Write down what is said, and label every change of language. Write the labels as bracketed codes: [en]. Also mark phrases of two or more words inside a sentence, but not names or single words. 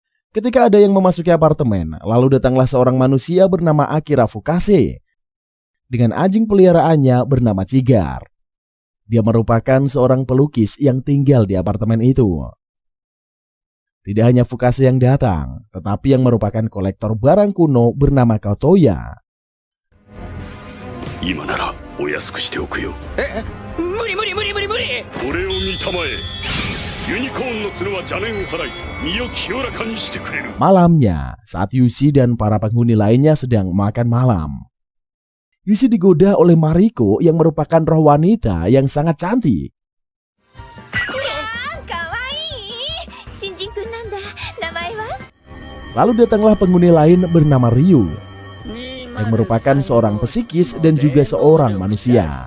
[id] Ketika ada yang memasuki apartemen, lalu datanglah seorang manusia bernama Akira Fukase dengan anjing peliharaannya bernama Cigar. Dia merupakan seorang pelukis yang tinggal di apartemen itu. Tidak hanya Fukase yang datang, tetapi yang merupakan kolektor barang kuno bernama Kotoya. [ja] 今ならお安くしておくよ。無理。俺を見たまえ。ユニコーンの角は邪念を払い、身を清らかにしてくれる。 [id] Malamnya, saat Yushi dan para penghuni lainnya sedang makan malam, Yushi digoda oleh Mariko yang merupakan roh wanita yang sangat cantik. Lalu datanglah penghuni lain bernama Ryu yang merupakan seorang psikis dan juga seorang manusia.